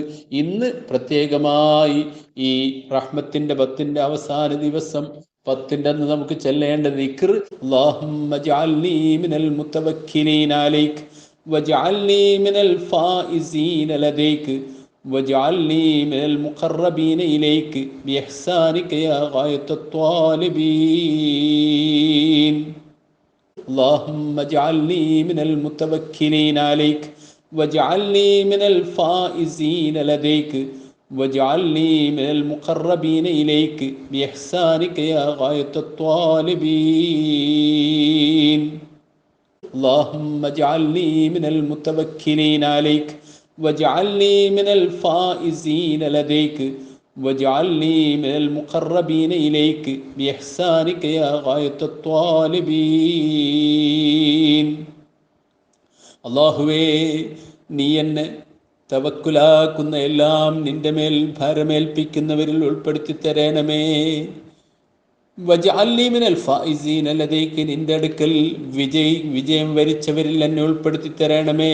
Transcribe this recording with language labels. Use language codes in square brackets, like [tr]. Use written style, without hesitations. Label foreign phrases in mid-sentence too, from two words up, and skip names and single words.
[ml] ഇന്ന് പ്രത്യേകമായി ഈ റഹ്മത്തിന്റെ 10ന്റെ അവസാന ദിവസം 10ന്റെ അന്ന് നമുക്ക് ചെല്ലേണ്ട ദിക്ർ, [ar] اللهم اجعلني من المتوكلين عليك واجعلني من الفائزين لديك واجعلني من المقربين إليك بإحسانك يا غاية الطالبين. اللهم اجعلني من المتوكلين عليك واجعلني من الفائزين لديك واجعلني من المقربين إليك بإحسانك يا غاية الطالبين. اللهم اجعلني من المتوكلين عليك واجعلني من الفائزين لديك واجعلني من المقربين إليك بإحسانك يا غاية الطالبين. [ml] അല്ലാഹുവേ, നീ എന്നെ തവക്കുലാക്കുന്ന എല്ലാം നിന്റെ മേൽ ഭാരമേൽപ്പിക്കുന്നവരിൽ ഉൾപ്പെടുത്തി തരണമേ. [ar] واجعلني من الفائزين لديك, [ml] നിന്റെ അടുക്കൽ വിജയം വരിച്ചവരിൽ എന്നെ ഉൾപ്പെടുത്തി തരണമേ.